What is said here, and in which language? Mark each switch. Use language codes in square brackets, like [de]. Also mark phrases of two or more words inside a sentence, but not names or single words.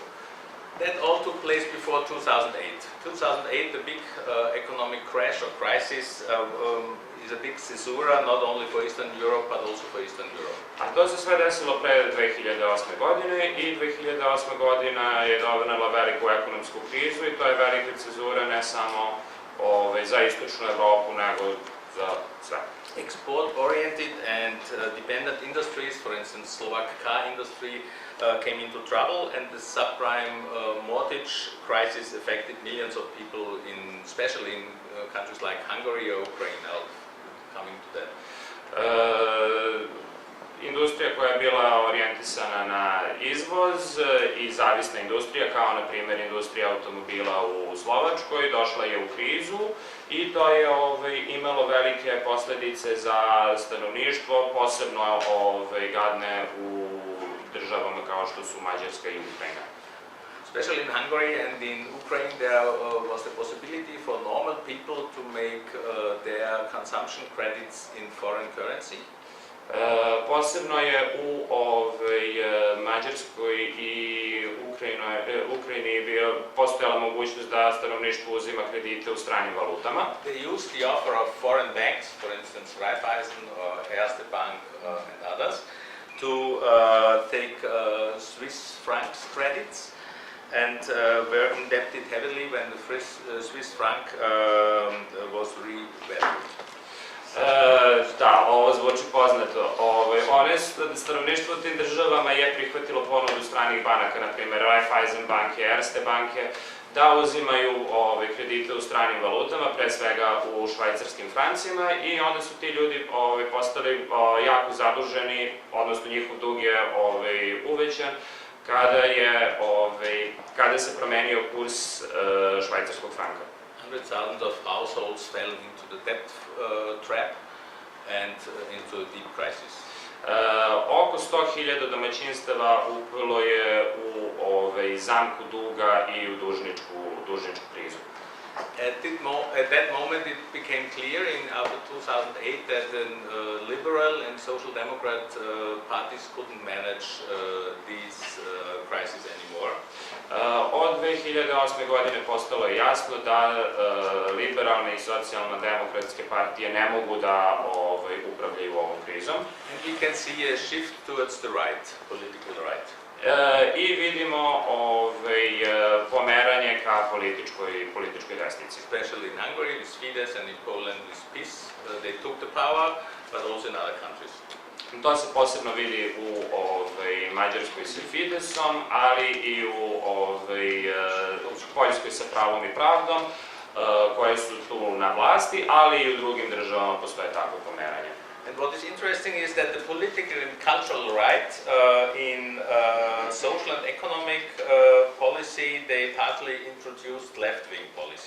[en] That all took place before 2008. 2008, the big economic crash or crisis is a big caesura, not only for Eastern Europe, but also for Eastern Europe. [sr] A to se sve desilo pre 2008. godine i 2008. godina je donela veliku ekonomsku krizu i to je velika cezura ne samo za Istočnu Evropu, nego za sve. [en] Export-oriented and dependent industries, for instance, Slovak car industry, came into trouble, and the subprime mortgage crisis affected millions of people, especially in countries like Hungary or Ukraine. Now, coming to that. [sr] Industrija koja je bila orijentisana na izvoz i zavisna industrija, kao na primjer industrija automobila u Slovačkoj, došla je u krizu i to je imalo velike posledice za stanovništvo, posebno gadne u državama kao što su Mađarska i Ukrajina. [en] Especially in Hungary and in Ukraine, there was the possibility for normal people to make their consumption credits in foreign currency. [sr] Posebno je u Mađarskoj i Ukrajini postojala mogućnost da stanovništvo uzima kredite u stranim valutama. [en] They used the offer of foreign banks, for instance Raiffeisen or Erste Bank and others, to take Swiss francs credits. and were indebted heavily when the Swiss franc was revalued. [sr] Da, ovo zvuči poznato. Stanovništvo u tim državama je prihvatilo ponudu stranih banaka, na primjer Raiffeisen banke, Erste banke, da uzimaju kredite u stranim valutama, pre svega u švajcarskim francima, i onda su ti ljudi postali jako zaduženi, odnosno njihov dug je uvećan kada se promenio kurs švajcarskog franka. [en] Hundreds of thousands of households fell into the debt trap and into a deep crisis. [sr] Oko 100.000 domaćinstava upalo je u zamku duga i u dužničku krizu. [en] At that moment it became clear after 2008 that the liberal and social democrat parties couldn't manage these crises anymore. [sr] Od 2008. godine postalo je jasno da liberalne i socijalno-demokratske partije ne mogu da upravljaju ovom krizom. [en] And we can see a shift towards the right, political right. [sr] I vidimo pomeranje ka političkoj desnici. [en] Especially in Hungary with Fidesz and in Poland with PiS. They took the power, but also in other countries. [sr] To se posebno vidi u Mađarskoj sa Fidesom, ali i u Poljskoj sa Pravom i pravdom, koje su tu na vlasti, ali i u drugim državama postoje takvo pomeranje. [en] And what is interesting is that the political and cultural right in social and economic policy, they partly introduced left-wing policy.